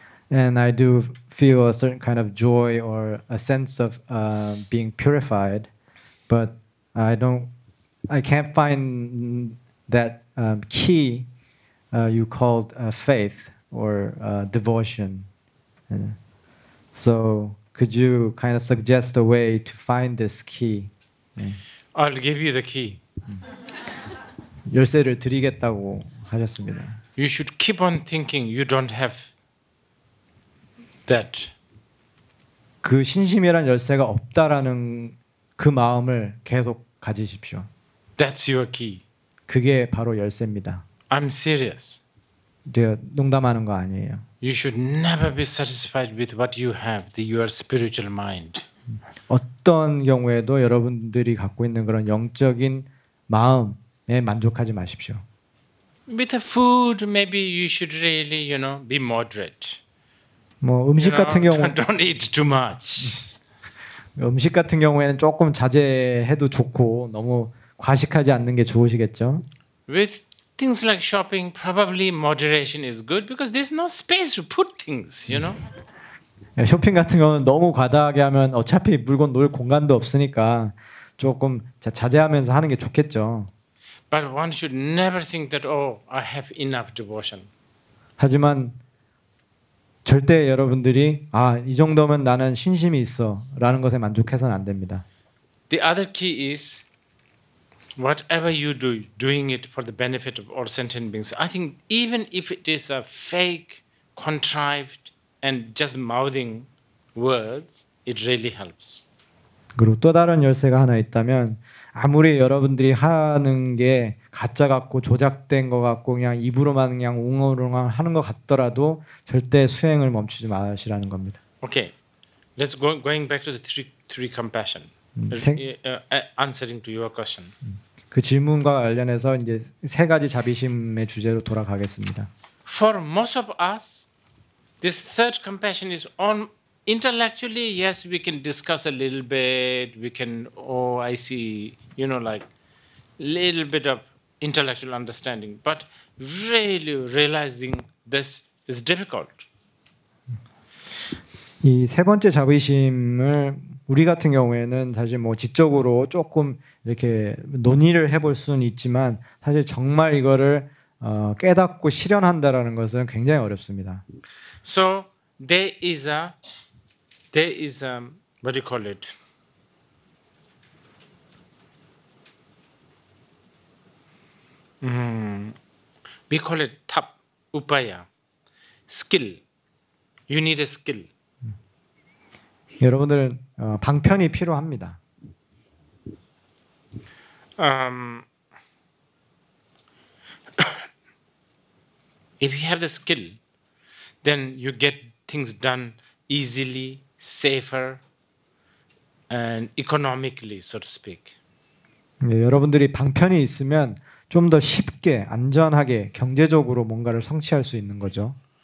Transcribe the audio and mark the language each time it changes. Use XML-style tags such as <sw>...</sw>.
<en>And I do feel a certain kind of joy or a sense of being purified, but I can't find that key you called faith or devotion. So could you kind of suggest a way to find this key? I'll give you the key.</en> <ko>열쇠를 드리겠다고 하셨습니다.</ko> <en>You should keep on thinking you don't have that.</en> <ko>그 신심이란 열쇠가 없다라는 그 마음을 계속 가지십시오.</ko> <en>That's your key.</en> <ko>그게 바로 열쇠입니다.</ko> <en>I'm serious.</en> <ko>제가 농담하는 거 아니에요.</ko> <en>You should never be satisfied with what you have, your spiritual mind.</en> <ko>어떤 경우에도 여러분들이 갖고 있는 그런 영적인 마음에 만족하지 마십시오.</ko> <en>With the food, maybe you should really, be moderate.</en> <ko>뭐 음식 같은 경우</ko> <en>don't eat too much.</en> <ko>음식 같은 경우에는 조금 자제해도 좋고 너무 과식하지 않는 게 좋으시겠죠.</ko> <en>With things like shopping, probably moderation is good because there's no space to put things,</en> <ko>쇼핑 같은 경우는 너무 과다하게 하면 어차피 물건 놓을 공간도 없으니까 조금 자제하면서 하는 게 좋겠죠.</ko> <en>But one should never think that I have enough devotion.</en> <ko>하지만 절대 여러분들이 이 정도면 나는 신심이 있어라는 것에 만족해서는 안 됩니다.</ko> <en>The other key is whatever you do, doing it for the benefit of all sentient beings. I think even if it is a fake, contrived, and just mouthing words, it really helps.</en> <ko>그리고 또 다른 열쇠가 하나 있다면 아무리 여러분들이 하는 게 가짜 같고 조작된 것 같고 그냥 입으로만 그냥 웅얼웅얼 하는 것 같더라도 절대 수행을 멈추지 마시라는 겁니다.</ko> <en>Okay, let's going back to the three compassion. Answering to your question.</en> <ko>그 질문과 관련해서 이제 세 가지 자비심의 주제로 돌아가겠습니다.</ko> <en>For most of us, this third compassion is on. Intellectually, yes, we can discuss a little bit. We can, I see, like little bit of intellectual understanding. But really realizing this is difficult.</en> <ko>이 세 번째 자비심을 우리 같은 경우에는 사실 뭐 지적으로 조금 이렇게 논의를 해볼 수는 있지만 사실 정말 이거를 깨닫고 실현한다라는 것은 굉장히 어렵습니다.</ko> <en>So there is what do you call it? We call it tap, upaya, skill. You need a skill.</en> <ko>여러분들은 방편이 필요합니다.</ko> <en>If you have the skill, then you get things done easily, safer, and economically, so to speak.</en> <ko>여러분들이 방편이 있으면 좀 더 쉽게, 안전하게, 경제적으로 뭔가를 성취할 수 있는 거죠.</ko>